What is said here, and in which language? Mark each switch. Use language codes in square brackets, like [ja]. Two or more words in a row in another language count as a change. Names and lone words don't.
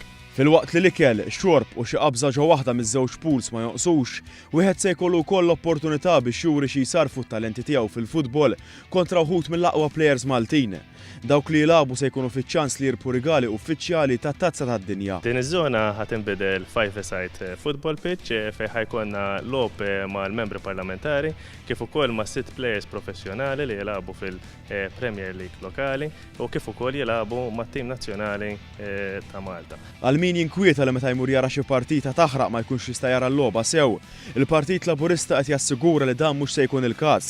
[mt] Fil-waqt li l-ikel, xorb u xi qabża ġo waħda miż-żewġ pools ma jonqsux, wieħed se jkollu wkoll l-opportunità biex juri xi jsarfu t-talenti tiegħu fil-futbol kontra wħud mill-aqwa plejers Maltin. Dawk li jilagħbu se jkunu fiċ-ċans li jirpu rigali uffiċjali tat-Tazza tad-Dinja. Din iż-żona ħadd inbidel [en] 5-a-side football pitch [mt] fejn ħajkonna logħob mal-membri parlamentari kif ukoll ma' 6 plejers professjonali li jilagħbu fil-Premier League lokali u kif ukoll jilagħbu mat-tim nazzjonali ta' Malta. Għal min jinkwieta li meta jmur jara xi partita taħraq ma jkunx jista' jara l-logħba sew, il-Partit Laburista qed jassigura li dan mhux se jkun il-każ.